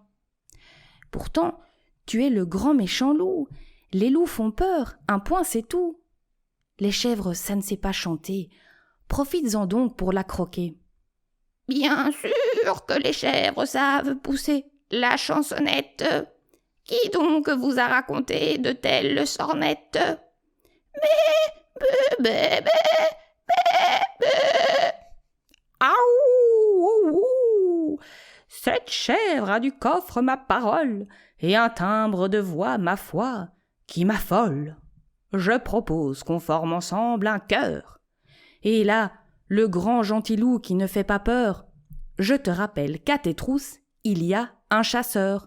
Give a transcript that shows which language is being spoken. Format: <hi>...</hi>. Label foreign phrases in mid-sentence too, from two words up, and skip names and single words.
<fr>Pourtant, tu es le grand méchant loup, les loups font peur, un point c'est tout. Les chèvres, ça ne sait pas chanter, profites-en donc pour la croquer. » « Bien sûr que les chèvres savent pousser la chansonnette. Qui donc vous a raconté de telles sornettes? Bé, bé, bé, bé, bé. Aouh! Cette chèvre a du coffre ma parole et un timbre de voix, ma foi, qui m'affole. Je propose qu'on forme ensemble un chœur. Et là, le grand gentil loup qui ne fait pas peur, je te rappelle qu'à tes trousses, il y a un chasseur.</fr>